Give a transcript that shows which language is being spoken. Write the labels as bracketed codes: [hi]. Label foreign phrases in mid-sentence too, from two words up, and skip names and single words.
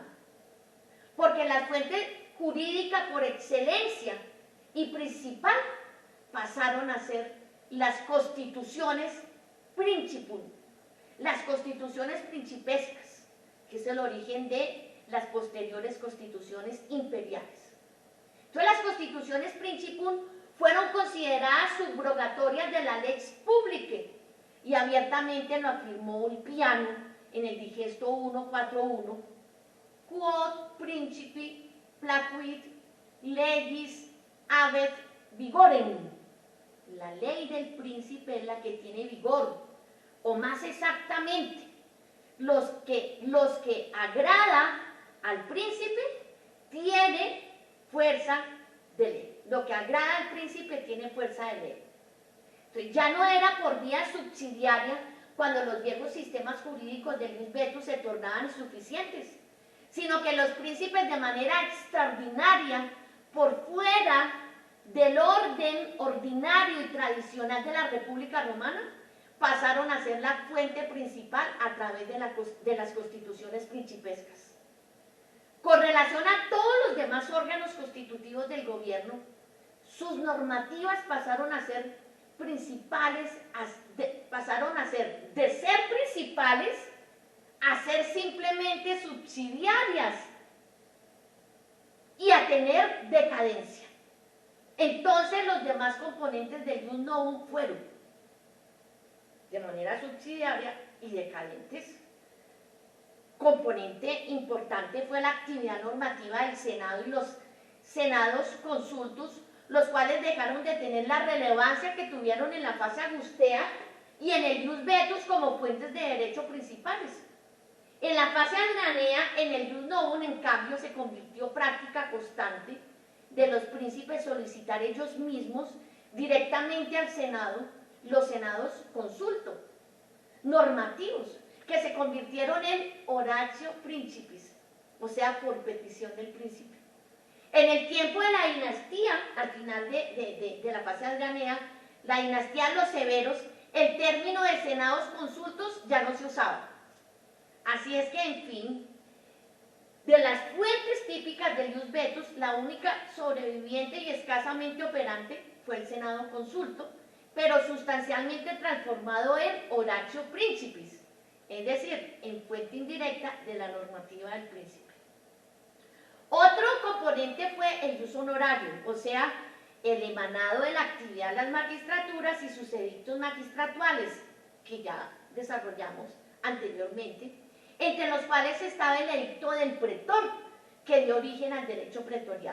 [es] Porque la fuente jurídica por excelencia y principal pasaron a ser las constituciones principum, las constituciones principescas, que es el origen de las posteriores constituciones imperiales. Entonces, las constituciones principum fueron consideradas subrogatorias de la [la] lex publicae [es] y abiertamente lo afirmó Ulpiano en el Digesto 141, [la] quod principi placuit legis habet vigorem. [es] La ley del príncipe es la que tiene vigor, o más exactamente, los que agrada al príncipe tiene fuerza de ley. Lo que agrada al príncipe tiene fuerza de ley. Entonces, ya no era por vía subsidiaria cuando los viejos sistemas jurídicos del [la] ius vetus [es] se tornaban insuficientes, sino que los príncipes de manera extraordinaria, por fuera del orden ordinario y tradicional de la República Romana, pasaron a ser la fuente principal a través de las constituciones principescas. Con relación a todos los demás órganos constitutivos del gobierno, sus normativas pasaron a ser principales, de ser principales a ser simplemente subsidiarias y a tener decadencia. Entonces los demás componentes del [la] ius novum [es] fueron de manera subsidiaria y decadentes. Componente importante fue la actividad normativa del Senado y los senados consultus, los cuales dejaron de tener la relevancia que tuvieron en la fase agustea y en el [la] ius vetus [es] como fuentes de derecho principales. En la fase adrianea, en el [la] ius novum, [es] en cambio, se convirtió práctica constante de los príncipes solicitar ellos mismos directamente al Senado los senados consulto, normativos, que se convirtieron en [la] oratio principis, [es] o sea, por petición del príncipe. En el tiempo de la dinastía, al final de la fase adrianea, la dinastía de los severos, el término de senados consultos ya no se usaba. Así es que, en fin, de las fuentes típicas del [la] ius vetus, [es] la única sobreviviente y escasamente operante fue el senado consulto, pero sustancialmente transformado en [la] oratio principis, [es] es decir, en fuente indirecta de la normativa del príncipe. Otro componente fue el [la] ius honorarium, [es] o sea, el emanado de la actividad de las magistraturas y sus edictos magistratuales, que ya desarrollamos anteriormente, entre los cuales estaba el edicto del pretor, que dio origen al derecho pretorial.